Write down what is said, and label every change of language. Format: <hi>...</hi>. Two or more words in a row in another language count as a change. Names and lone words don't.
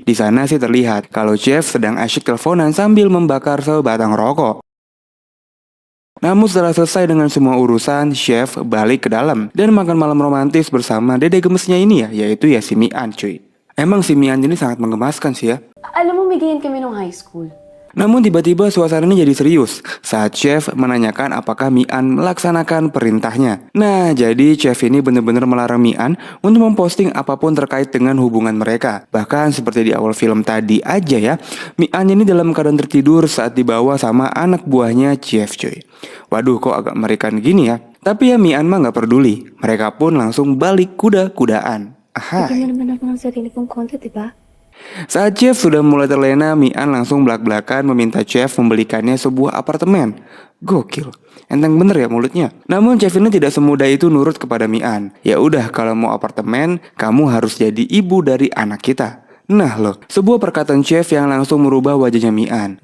<id>Di sana sih terlihat kalau Jeff sedang asyik teleponan sambil membakar sebatang rokok. Namun setelah selesai dengan semua urusan, Jeff balik ke dalam dan makan malam romantis bersama dede gemesnya ini ya, yaitu ya si Mian cuy. Emang si Mian ini sangat menggemaskan sih ya.</id> <tl>Alam mo, may ganyan kami nung</tl> <en>high school.</en> <id>Namun tiba-tiba suasananya jadi serius saat Chef menanyakan apakah Mian melaksanakan perintahnya. Nah, jadi Chef ini benar-benar melarang Mian untuk memposting apapun terkait dengan hubungan mereka. Bahkan seperti di awal film tadi aja ya, Mian ini dalam keadaan tertidur saat dibawa sama anak buahnya Chef cuy. Waduh, kok agak mengerikan gini ya. Tapi ya Mian mah gak peduli. Mereka pun langsung balik kuda-kudaan.</id> <tl>Bigyan mo naman ako ng sarili kong konti, diba?</tl> <id>Saat Jeff sudah mulai terlena, Mian langsung belak-belakan meminta Jeff membelikannya sebuah apartemen. Gokil, enteng bener ya mulutnya. Namun Jeff ini tidak semudah itu nurut kepada Mian. Ya udah, kalau mau apartemen, kamu harus jadi ibu dari anak kita. Nah loh, sebuah perkataan Jeff yang langsung merubah wajahnya Mian.</id>